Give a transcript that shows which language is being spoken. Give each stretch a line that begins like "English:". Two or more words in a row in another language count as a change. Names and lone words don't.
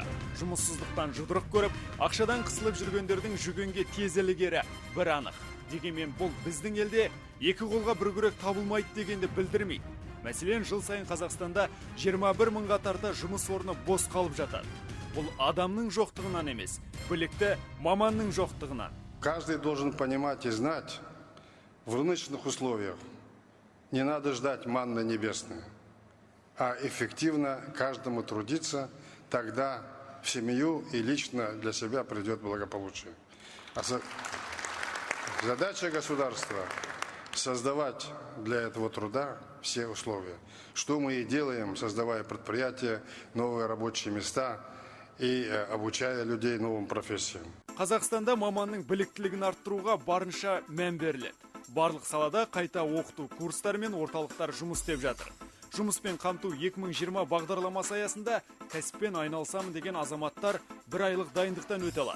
Kazakh: Жұмыссыздықтан жұдырық көріп, ақшадан қысылып жүргендердің жүгенге тез ілігері бір анық. Дегенмен бұл біздің елде екі қолға бір күрек табылмайды дегенді білдірмейді. Мәселен, жыл сайын Қазақстанда 21 мыңға тарта жұмыс орны бос қалып жатады. Бұл адамның жоқтығынан емес, білікті маманның жоқтығынан.
Russian: Каждый должен понимать и знать, в рыночных условиях не надо ждать манны небесной, а эффективно каждому трудиться, тогда в семью и лично для себя придет благополучие. Задача государства – создавать для этого труда все условия. Что мы и делаем, создавая предприятия, новые рабочие места и обучая людей новым профессиям.
Kazakh: Қазақстанда маманның біліктілігін арттыруға барынша мән беріледі. Барлық салада қайта оқыту курстары мен орталықтар жұмыс істеп жатыр. Жұмыспен қамту 2020 бағдарламасы аясында кәсіппен айналысамын деген азаматтар бір айлық дайындықтан өте алады.